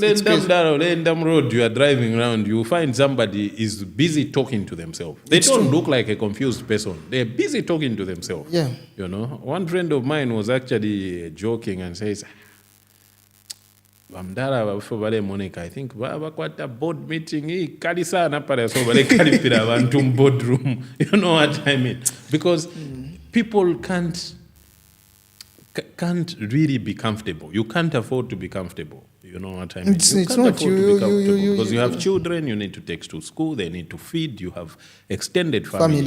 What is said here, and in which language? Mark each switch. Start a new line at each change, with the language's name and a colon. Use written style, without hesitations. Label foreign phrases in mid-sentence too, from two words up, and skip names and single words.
English: Endam road, you are driving around, you find somebody is busy talking to themselves. They don't look like a confused person. They're busy talking to themselves. One friend of mine was actually joking and says, I think quite a board meeting
Bemba: kali sana pale so bale kalipira abantu boardroom.
English: You know what I mean? Because people can't really be comfortable. You can't afford to be comfortable. You know what I mean? It's not you. Because you have children, you need to take to school, they need to feed, you have extended family.